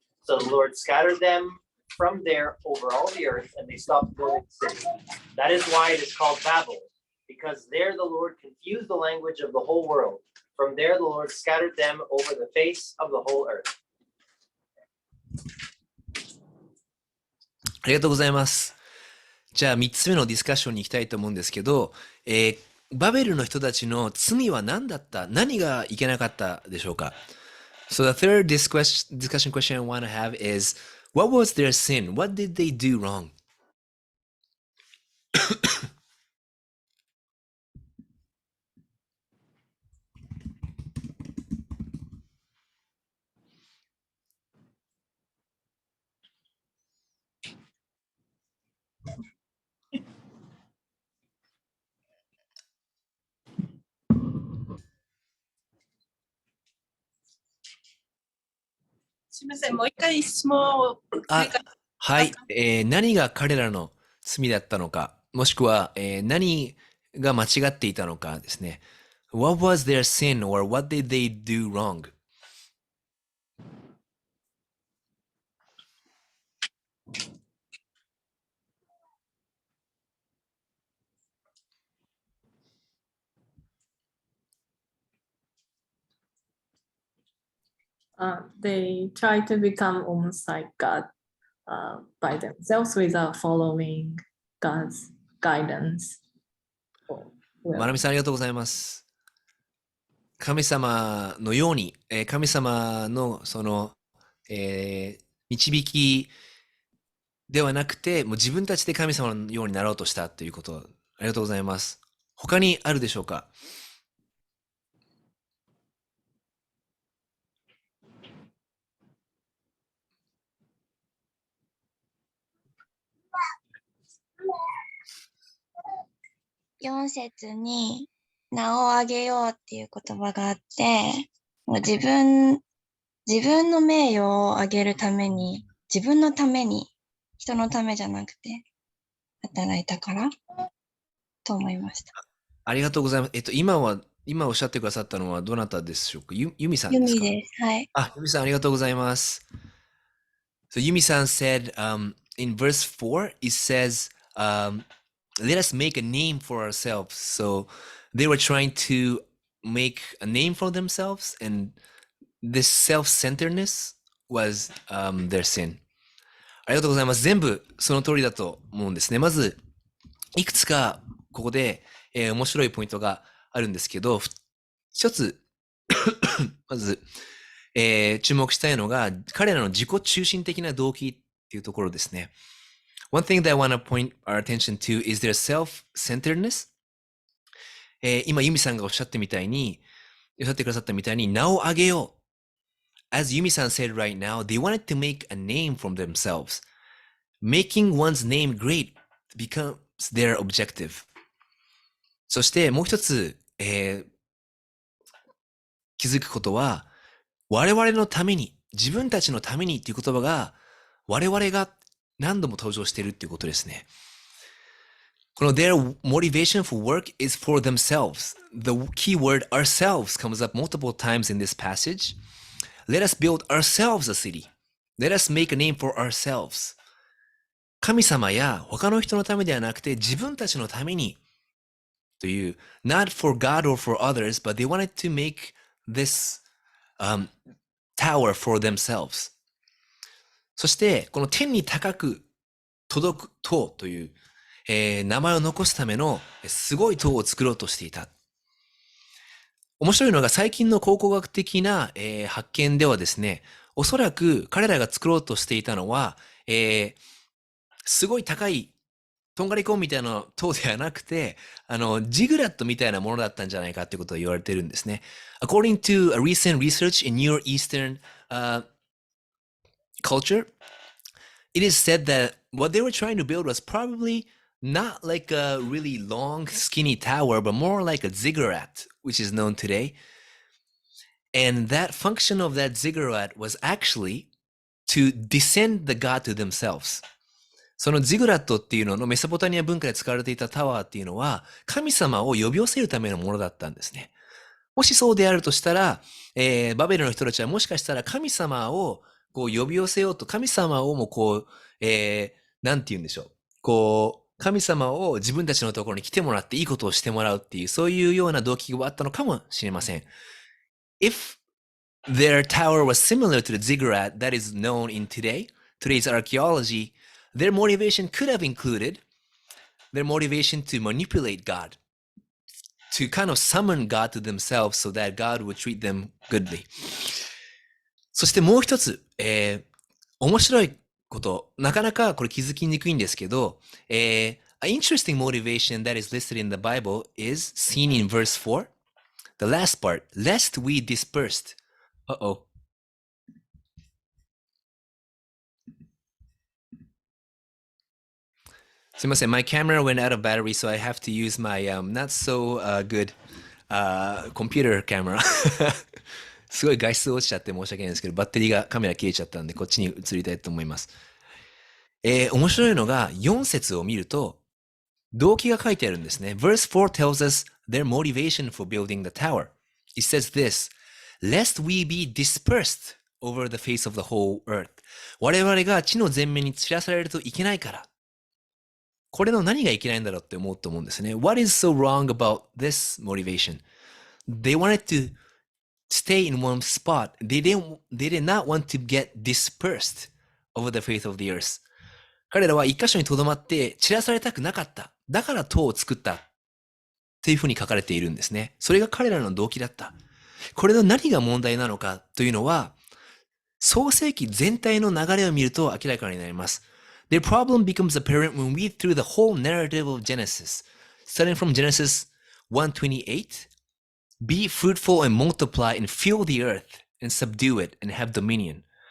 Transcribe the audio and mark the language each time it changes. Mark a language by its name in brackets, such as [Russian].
[English] So the Lord scattered them from there over all the earth, and they stopped building the city. That is why it is called Babel, because there the Lord confused the language of the whole world. From there the Lord scattered them over the face of the whole earth. [Japanese] ありがとうございます。じゃあ3つ目のディスカッションに行きたいと思うんですけど、バベルの人たちの罪は何だった？何がいけなかったでしょうか？ [English] So the third discussion question I want to have is, what was their sin? What did they do wrong? [Japanese] すみません、もう一回質問を繰り返しはい、何が彼らの罪だったのか、もしくは、何が間違っていたのかですね。 [English] What was their sin or what did they do wrong? They try to become almost like God by themselves without following God's guidance. [Japanese] まなみさんありがとうございます。神様のように、神様のその、導きではなくて、もう自分たちで神様のようになろうとしたということ、ありがとうございます。他にあるでしょうか？ 4節に名を上げようっていう言葉があって、もう自分の名誉を上げるために、自分のために、人のためじゃなくて、働いたからと思いました。ありがとうございます。今おっしゃってくださったのはどなたでしょうか？ユミさんですか？ユミです。はい。ユミさんありがとうございます。 [English] So Yumi-san said, in verse 4, it says, let us make a name for ourselves. So they were trying to make a name for themselves, and this self-centeredness was their sin. [Japanese] ありがとうございます。全部その通りだと思うんですね。まず、いくつかここで、面白いポイントがあるんですけど、一つ、まず、注目したいのが、彼らの自己中心的な動機っていうところですね。 [English] One thing that I want to point our attention to is their self-centeredness. [Japanese] 今、ユミさんがおっしゃってくださったみたいに、名を上げよう。 [English] As Yumi-san said right now, they wanted to make a name from themselves. Making one's name great becomes their objective. [Japanese] そしてもう一つ、気づくことは、我々のために、自分たちのためにっていう言葉が、我々が何度も登場しているっていうことですね。この [English] their motivation for work is for themselves. The key word ourselves comes up multiple times in this passage. Let us build ourselves a city. Let us make a name for ourselves. [Japanese] 神様や他の人のためではなくて自分たちのためにという [English] not for God or for others, but they wanted to make this tower for themselves. [Japanese] そしてこの天に高く届く塔という、名前を残すためのすごい塔を作ろうとしていた。面白いのが最近の考古学的な、発見ではですね、おそらく彼らが作ろうとしていたのは、すごい高いとんがりコーンみたいな塔ではなくて、ジグラットみたいなものだったんじゃないかってことを言われてるんですね。 [English] According to a recent research in Near Eastern culture, it is said that what they were trying to build was probably not like a really long, skinny tower, but more like a ziggurat, which is known today. And that function of that ziggurat was actually to descend the god to themselves. [Japanese] そのジグラットっていうののメソポタミア文化で使われていたタワーっていうのは神様を呼び寄せるためのものだったんですね。もしそうであるとしたら、バベルの人たちはもしかしたら神様をこう呼び寄せようと、神様をもこう、なんて言うんでしょう。こう、神様を自分たちのところに来てもらっていいことをしてもらうっていう、そういうような動機があったのかもしれません。 [English] If their tower was similar to the ziggurat that is known in today's archaeology, their motivation could have included their motivation to manipulate God, to kind of summon God to themselves so that God would treat them goodly. [Japanese] そしてもう一つ、面白いこと、なかなかこれ気づきにくいんですけど、 [English] an interesting motivation that is listed in the Bible is seen in verse 4, the last part, lest we dispersed. Uh-oh. [Japanese] すいません、 [English] my camera went out of battery, so I have to use my not so good computer camera. [Japanese] すごい画質落ちちゃって申し訳ないんですけど、バッテリーがカメラ切れちゃったんで、こっちに移りたいと思います。面白いのが、4節を見ると、動機が書いてあるんですね。 [English] Verse 4 tells us their motivation for building the tower. It says this, lest we be dispersed over the face of the whole earth. [Japanese] 我々が地の全面に散らされるといけないから。これの何がいけないんだろうって思うと思うんですね。 [English] What is so wrong about this motivation? They wanted to stay in one spot. They did not want to get dispersed over the face of the earth. [Japanese] 彼らは一箇所に留まって散らされたくなかった。だから塔を作った。っていうふうに書かれているんですね。それが彼らの動機だった。これの何が問題なのかというのは、創世記全体の流れを見ると明らかになります。 [English] Their problem becomes apparent when we read through the whole narrative of Genesis. Starting from Genesis 1:28, be fruitful and multiply and fill the earth and subdue it and have dominion.